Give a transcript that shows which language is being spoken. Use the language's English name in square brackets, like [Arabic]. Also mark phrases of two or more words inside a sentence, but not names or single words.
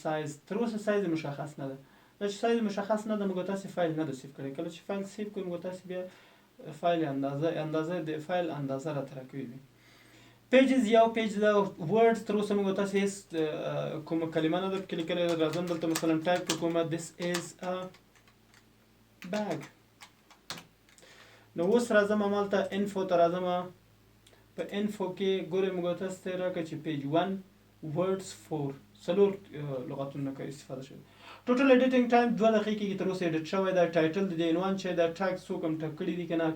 [Pashto] سایز تر اوسه سایز مشخص نه ده. دا چې سایز مشخص نه ده موږ تاسې فایل نه ده سیف کړی. کله چې فایل سیف کړو موږ تاسې بیا فایل اندازه د فایل اندازه راته راکوي. پیجز یو پیج ده. ورډز تر اوسه موږ تاسې هېڅ کومه کلمه نه ده پکې لیکلې. راځم دلته مثلا ټایپ کړو کومه [English] this is a bag. [Pashto] نو اوس راځم همالته انفو ته راځم. په انفو کې ګورئ موږ تاسو ته راکړه چې پیج 1 ورډز 4 څلور لغتونه کې استفاده شوي. [English] total editing time [Pashto] 2 دقیقې کې تر اوسه ایډیټ شوی ده. ټایټل د عنوان چې دا ټاګ څوک هم ټاک کړي دي که نه.